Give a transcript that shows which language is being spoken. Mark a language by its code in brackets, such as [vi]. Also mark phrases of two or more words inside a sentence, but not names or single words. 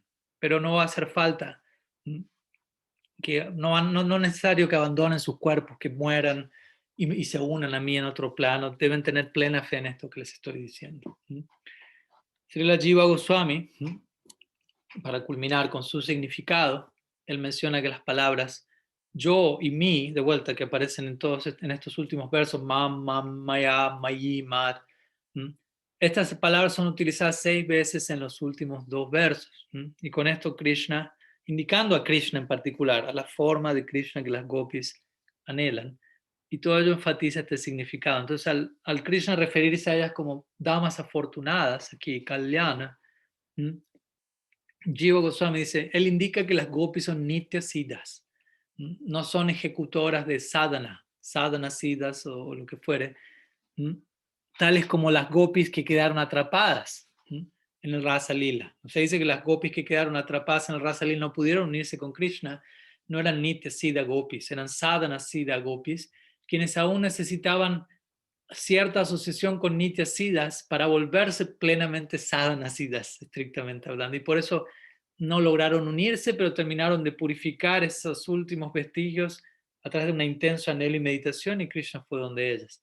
[es] Pero no va a hacer falta, que no es necesario que abandonen sus cuerpos, que mueran y se unan a mí en otro plano. Deben tener plena fe en esto que les estoy diciendo. Srila Jiva Goswami, para culminar con su significado, él menciona que las palabras yo y mi, de vuelta, que aparecen en estos últimos versos, [sa] माम्, माम्, मया, मयि, मत्, [es] estas palabras son utilizadas 6 veces en los últimos 2 versos. Y con esto Krishna, indicando a Krishna en particular, a la forma de Krishna que las gopis anhelan, y todo ello enfatiza este significado. Entonces, al Krishna referirse a ellas como damas afortunadas, aquí, Kalyana, Jiva Goswami dice, él indica que las gopis son [sa] नित्य सिद्धस्, [es] no son ejecutoras de [sa] साधन सिद्धस् [es] o lo que fuere, tales como las gopis que quedaron atrapadas en el Rasa Lila. O sea, dice que las gopis que quedaron atrapadas en el Rasa Lila no pudieron unirse con Krishna, no eran [sa] नित्य सिद्ध गोपीस्, [es] eran [sa] साधन सिद्ध गोपीस्, [es] quienes aún necesitaban cierta asociación con [sa] नित्य सिद्धस् [es] para volverse plenamente [sa] साधन सिद्धस्, [es] estrictamente hablando. Y por eso no lograron unirse, pero terminaron de purificar esos últimos vestigios a través de un intenso anhelo y meditación, y Krishna fue donde ellas.